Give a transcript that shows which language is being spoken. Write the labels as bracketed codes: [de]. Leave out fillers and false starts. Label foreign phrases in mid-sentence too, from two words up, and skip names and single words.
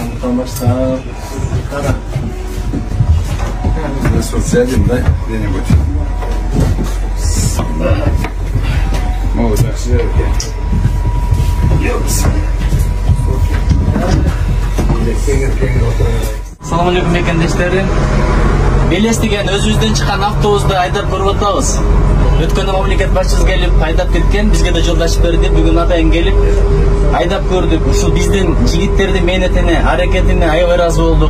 [ky] баштап. Кара. Социализм, да, [ru] где-нибудь. О, так все-таки. [ky] Салам алейкум мекендештерим. Белес деген өзүбүздөн чыккан автобусду айдап көрүп атабыз. Өткөндө мамлекет башчысы келип айдап кеткен, бизге да жолдашып берди. Бүгүн атайын келип айдап көрдүк. Ушул биздин жигиттердин мээнетине, аракетине аябай ыраазы болдук.